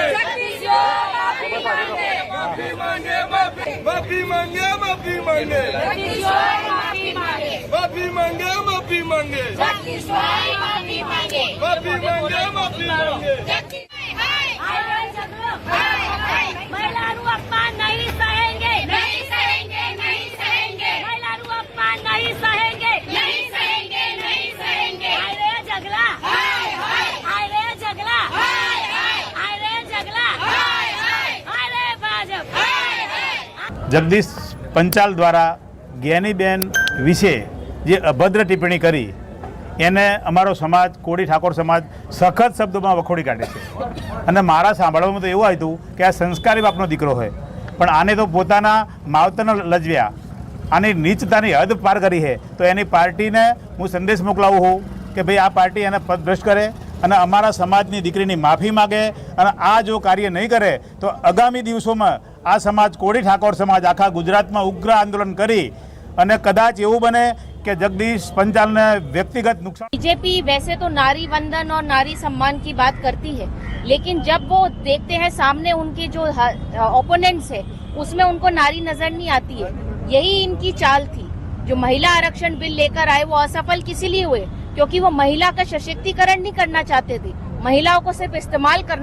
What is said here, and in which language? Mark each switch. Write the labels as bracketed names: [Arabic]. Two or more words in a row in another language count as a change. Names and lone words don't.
[Hindi] जगदीशो माफी मांगे माफी मांगे माफी मांगे माफी मांगे जगदीशो माफी मांगे माफी मांगे माफी मांगे जगदीशो माफी मांगे माफी मांगे माफी मांगे हाय रे जगलो महिलाओं अपमान नहीं सहेंगे नहीं सहेंगे नहीं सहेंगे महिलाओं अपमान नहीं सहेंगे नहीं सहेंगे नहीं सहेंगे हाय रे जगला हाय रे जगला हाय रे जगला हाय रे भाजप [Gujarati] જગદીશ પંચાલ દ્વારા જ્ઞાનીબેન વિશે જે અભદ્ર ટિપ્પણી કરી એને અમારો સમાજ કોળી ઠાકોર સમાજ સખત શબ્દોમાં વખોડી કાઢે છે અને મારા સાંભળવામાં તો એવું આવ્યું કે આ સંસ્કારી બાપનો દીકરો હોય પણ આને તો પોતાના માવતરને લજવ્યા આની નીચતાની હદ પાર કરી છે તો એની પાર્ટીને હું સંદેશ મોકલાવું છું કે ભાઈ આ પાર્ટી એને પદભ્રષ્ટ કરે અને અમારા સમાજની દીકરીની માફી માગે અને આ જો કાર્ય નહીં કરે તો આગામી દિવસોમાં આ સમાજ કોળી ઠાકોર સમાજ આખા ગુજરાતમાં ઉગ્ર આંદોलन કરી અને કદાચ એવું બને कि [Hindi] जगदीश पंचाल ने व्यक्तिगत नुकसान। बीजेपी वैसे तो नारी वंदन और नारी सम्मान की बात करती है, लेकिन जब वो देखते हैं सामने उनके जो ओपोनेंट्स है उसमें उनको नारी नजर नहीं आती है। यही इनकी चाल थी। जो महिला आरक्षण बिल लेकर आए वो असफल किसी लिए हुए क्योंकि वो महिला का सशक्तिकरण नहीं करना चाहते थे, महिलाओं को सिर्फ इस्तेमाल करना